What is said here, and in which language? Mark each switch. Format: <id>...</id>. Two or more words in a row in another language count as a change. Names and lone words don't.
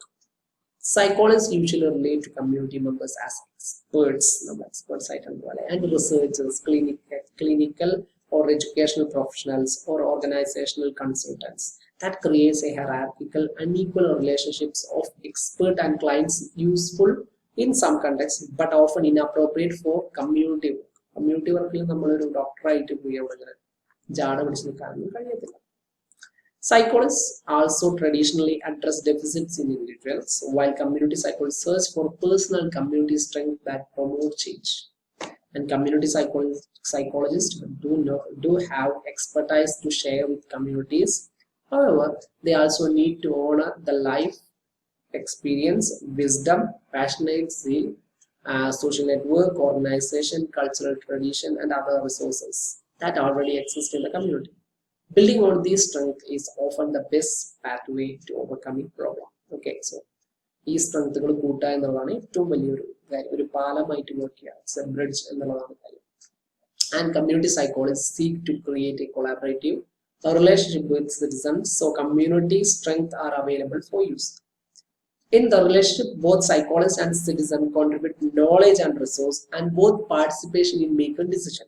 <en>Psychologists usually relate to community members as experts, and researchers, clinical or educational professionals, or organizational consultants. That creates a hierarchical, unequal relationships of expert and clients, useful in some contexts, but often inappropriate for community work. Community work</en> <ml>ഇൽ നമ്മൾ ഒരു doctor ആയിട്ട് പോയി അവിടെ ജാട പിടിച്ച് നിൽക്കാൻ കഴിയില്ല.</ml> <en>Psychologists also traditionally address deficits in individuals, while community psychologists search for personal and community strength that promote change. And community psychologists do have expertise to share with communities. However, they also need to honor the life experience, wisdom, passionate zeal, social network, organization, cultural tradition, and other resources that already exist in the community. Building on these strengths is often the best pathway to overcoming problem. Okay, so</en> <ml>ഈ സ്ട്രെങ്ത്തുകൾ കൂട്ടുക എന്നുള്ളതാണ് ഏറ്റവും വലിയൊരു കാര്യം. ഒരു പാലമായിട്ട് നോക്കിയാൽ</ml> <en>it's a bridge</en> <ml>എന്നുള്ളതാണ് കാര്യം.</ml> <en>And community psychologists seek to create a collaborative relationship with citizens, so community strengths are available for use. In the relationship, both psychologists and citizens contribute knowledge and resource, and both participation in making decisions.</en>